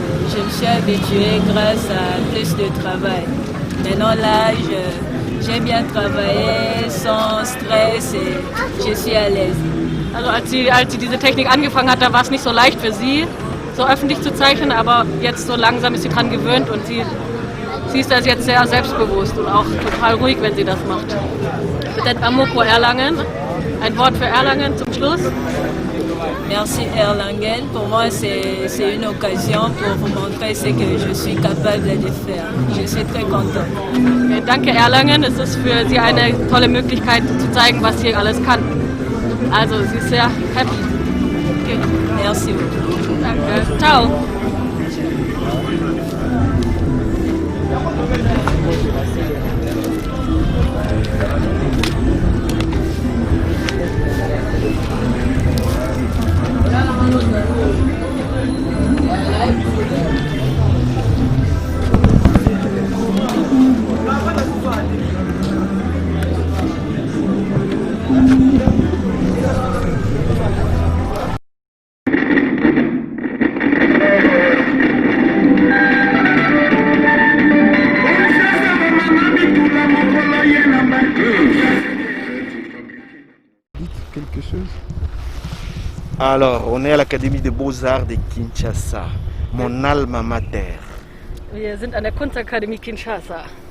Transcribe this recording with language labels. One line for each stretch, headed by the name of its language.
French: Je me suis habituée grâce à plus de travail. Maintenant, là, j'aime bien travailler sans stress et je suis à l'aise.
German: Also als sie diese Technik angefangen hat, da war es nicht so leicht für sie, so öffentlich zu zeichnen, aber jetzt so langsam ist sie dran gewöhnt und sie ist das jetzt sehr selbstbewusst und auch total ruhig, wenn sie das macht.
French: Peut-être un mot pour Erlangen,
German: ein Wort für Erlangen zum Schluss.
French: Merci Erlangen, pour moi c'est une occasion pour vous montrer ce que je suis capable de faire. Je suis très contente.
German: Danke Erlangen, es ist für sie eine tolle Möglichkeit zu zeigen, was sie alles kann. Also sie ist sehr happy. Okay.
French: Merci beaucoup.
German: Danke. Ciao.
French: Quelque chose? Alors, on est à l'Académie des Beaux-Arts de Kinshasa, mon alma mater.
German: Wir sind an der Kunstakademie Kinshasa.